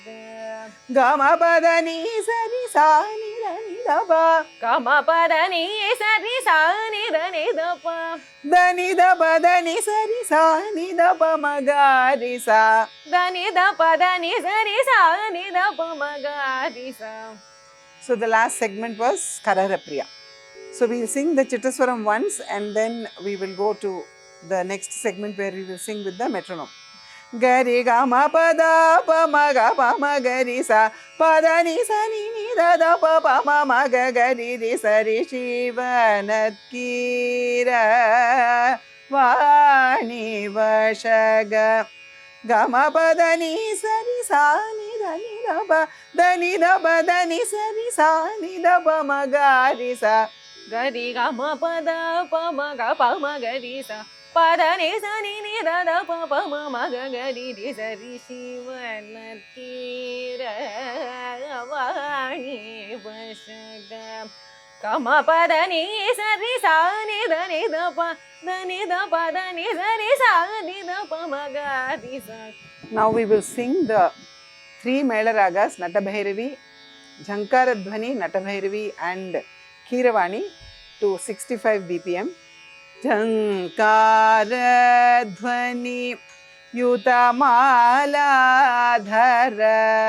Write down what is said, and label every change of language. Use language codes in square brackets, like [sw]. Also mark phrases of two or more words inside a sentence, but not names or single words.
[en] ಗಮ ಪದ ನಿ ಸರಿ ಸಾ ನಿ ದ ನಿ ದ ಪ ಗಮ ಪದ ನಿ ಸರಿ ಸಾ ನಿ ದ ನಿ ದ ಪ ದ ನಿ ದ ಪ ದ ನಿ ಸರಿ ಸಾ ನಿ ದ ಪ ಮ ಗ ರಿ ಸಾ ದ ನಿ ದ ಪ ದ ನಿ ಸರಿ ಸಾ ನಿ ದ ಪ ಮ ಗ ರಿ ಸಾ. So the last segment was Kararapriya. So we'll sing the Chittaswaram once and then we will go to the next segment where we will sing with the metronome. Gari gama pada pa ma ga pa ma gari sa pada ni sa ni ni da da pa pa ma ma ga gari ri sa ri shivanatkiravani vashaga gama pada ni sa ri sa ni da ni da ba da ni da ba da ni sa ri sa ni da ba ma ga ri sa ಗರಿ ಗಮ ಪದ ಪಮಗ ಪಮ ಗರಿ ಸ ಪದ ನಿ ಸ ನಿ ನಿ ದ ದ ಪ ಪ ಮ ಮ ಗ ಗರಿ ರಿ ಸರಿ ಶಿವನತ್ಕೀರವಾಣಿ ವಶಗ ಗಮ ಪದ ನಿ ಸರಿ ಸಾ ನಿ ದ ನಿ ದ ಪ ದ ನಿ ದ ಪ ದ ನಿ ಸರಿ ಸಾ ನಿ ದ ಪ ಮ ಗ ರಿ ಸ. Now we will sing the three Mela ragas Natabhairavi, Jhankaradhwani, Natabhairavi and Keeravani to 65 BPM. [sa] Jhankaradhwani Yutamaladhara